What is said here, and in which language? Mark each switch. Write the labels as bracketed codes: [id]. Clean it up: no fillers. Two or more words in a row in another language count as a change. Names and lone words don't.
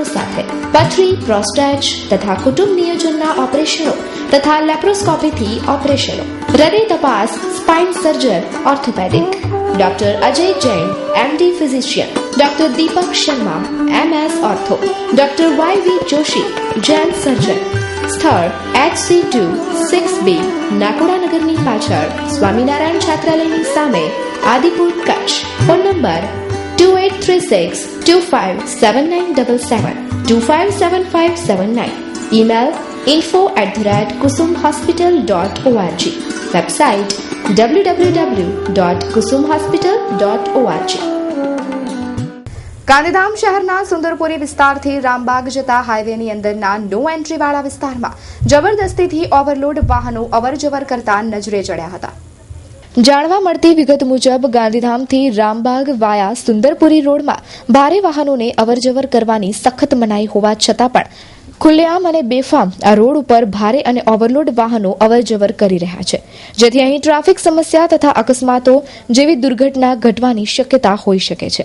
[gu] સાથે પથરી પ્રોસ્ટેટ તથા કુટુંબ નિયોજનના ઓપરેશનો તથા લેપ્રોસ્કોપીથી ઓપરેશનો હૃદય તપાસ [en] spine surgeon orthopedic doctor [gu] અજય જૈન [en] MD physician doctor [gu] દીપક શર્મા [en] MS ortho doctor [gu] વાયવી જોશી જૈન સર્જન સ્થળ HC2 6B નાકોડાનગરની પાછળ સ્વામિનારાયણ છાત્રાલયની સામે આદિપુર કચ્છ ફોન નંબર 2836257977 257579 email info@kusumhospital.org website www.kusumhospital.org ગાંધીધામ શહેરના સુંદરપુરી વિસ્તારથી રામબાગ જતા હાઈવેની અંદરના [en] no entry [gu] વાળા વિસ્તારમાં જબરદસ્તીથી ઓવરલોડ વાહનો અવરજવર કરતા નજરે ચડ્યા હતા. જાણવા મળતી વિગત મુજબ ગાંધીધામથી રામબાગ વાયા સુંદરપુરી રોડમાં ભારે વાહનોને અવરજવર કરવાની સખત મનાઈ હોવા છતાં પણ ખુલ્લેઆમ અને બેફામ આ રોડ ઉપર ભારે અને ઓવરલોડ વાહનો અવરજવર કરી રહ્યા છે, જેથી અહીં ટ્રાફિક સમસ્યા તથા અકસ્માતો જેવી દુર્ઘટના ઘટવાની શક્યતા હોઈ શકે છે.